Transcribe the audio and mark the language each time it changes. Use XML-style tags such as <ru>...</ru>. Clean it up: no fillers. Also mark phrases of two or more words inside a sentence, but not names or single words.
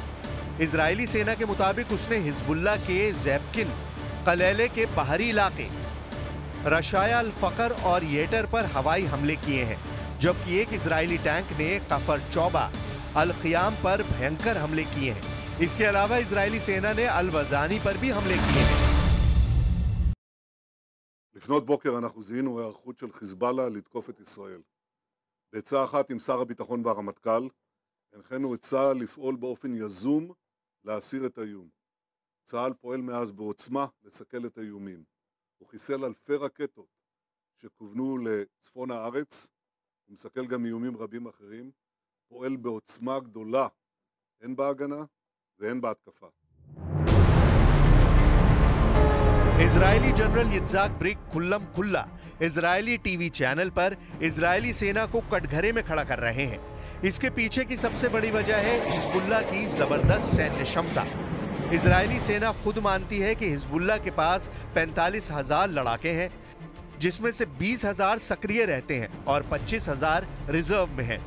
<hi>इजरायली सेना के मुताबिक उसने हिजबुल्लाह के जैबकिन कलेले के बाहरी इलाके रशाया अल फकर और येटर पर हवाई हमले किए हैं, जबकि एक इजरायली टैंक ने कफर चौबा अल क़ियाम पर भयंकर हमले किए हैं। इसके अलावा इजरायली सेना ने अल वजानी पर भी हमले किए हैं।</hi> <he>לפנות בוקר אנחנו זיהינו היערכות של חיזבאללה לתקוף את ישראל. בעצה אחת עם שר הביטחון והרמטכ"ל, הנחינו את צה"ל לפעול באופן יזום להסיר את האיום. צה"ל פועל מאז בעוצמה לסכל את האיומים. הוא חיסל אלפי רקטות שכוונו לצפון הארץ, הוא מסכל גם איומים רבים אחרים, פועל בעוצמה גדולה, הן בהגנה והן בהתקפה.</he> <hi>इजरायली जनरल यित्ज़हाक ब्रिग खुल्लम खुल्ला इजरायली</hi> <en>TV channel</en> <hi>पर इजरायली सेना को कटघरे में खड़ा कर रहे हैं। इसके पीछे की सबसे बड़ी वजह है हिजबुल्लाह की जबरदस्त सैन्य क्षमता। इजरायली सेना खुद मानती है कि हिजबुल्लाह के पास 45,000 लड़ाके हैं, जिसमें से 20,000 सक्रिय रहते हैं और 25,000 रिजर्व में हैं।</hi>